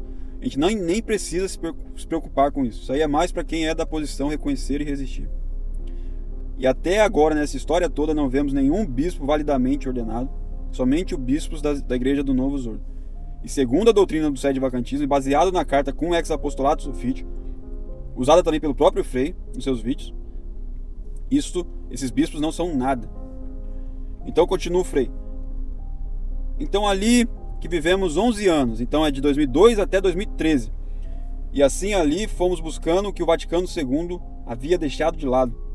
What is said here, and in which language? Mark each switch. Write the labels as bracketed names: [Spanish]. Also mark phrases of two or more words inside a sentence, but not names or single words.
[Portuguese] A gente nem precisa se preocupar com isso. Isso aí é mais para quem é da posição reconhecer e resistir. E até agora, nessa história toda, não vemos nenhum bispo validamente ordenado, somente os bispos da Igreja do Novo Zordo. E segundo a doutrina do sede-vacantismo, e baseado na carta cum ex apostolatus sufficit, usada também pelo próprio Frei nos seus vídeos, esses bispos não são nada. Então continua o Frei. Então ali que vivemos 11 anos, então é de 2002 até 2013. E assim ali fomos buscando o que o Vaticano II havia deixado de lado.